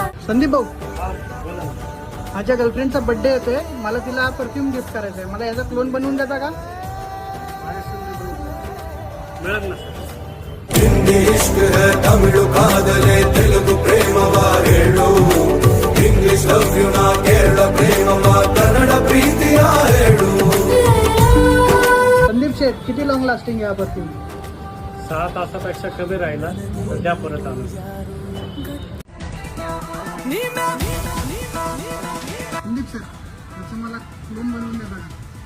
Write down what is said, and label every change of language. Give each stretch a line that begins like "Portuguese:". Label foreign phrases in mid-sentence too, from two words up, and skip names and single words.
Marathi: संदीप भाऊ, बोला ना. माझ्या गर्लफ्रेंडचा बर्थडे येतोय, मला तिला परफ्यूम गिफ्ट करायचा आहे. मला याचा क्लोन बनवून देता का? मिळत ना सर.
Kannada: ಹಿಂದಿ
Hindi: इश्क़ है
Kannada: ತಮಿಳು ಕಾದಲೆ ತೆಲುಗು ಪ್ರೇಮವ ಹೇಳು ಇಂಗ್ಲಿಷ್
English: love you
Kannada: ನಾ ಕೇರಳ ಪ್ರೇಮವ ಕನ್ನಡ ಪ್ರೀತಿಯ ಹೇಳು.
Marathi: संदीप शेठ, किती
English: long lasting
Marathi: आहे हा परफ्यूम? 6 तासापेक्षा कमी राहिला तर द्या परत आणून. संदीप शेठ, याचं मला क्लोन बनवून देता का?